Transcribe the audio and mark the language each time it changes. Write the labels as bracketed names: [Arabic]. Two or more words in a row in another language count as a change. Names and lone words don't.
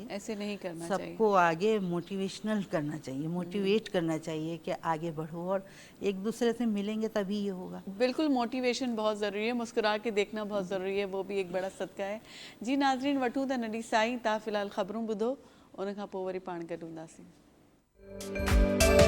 [Urdu] ایسے نہیں کرنا سب چاہیے. کو آگے موٹیویشنل کرنا چاہیے, موٹیویٹ کرنا چاہیے کہ آگے بڑھو, اور ایک دوسرے سے ملیں گے تبھی یہ ہوگا. بالکل, موٹیویشن بہت ضروری ہے, مسکرا کے دیکھنا بہت ضروری ہے, وہ بھی ایک بڑا صدقہ ہے. [Sindhi] جی ناظرین, وٹھوں تے نڈی سائیں تا فی الحال خبروں ٻڌو, ان کھاں پوء وری پاڻ گڏ हूंदासीं.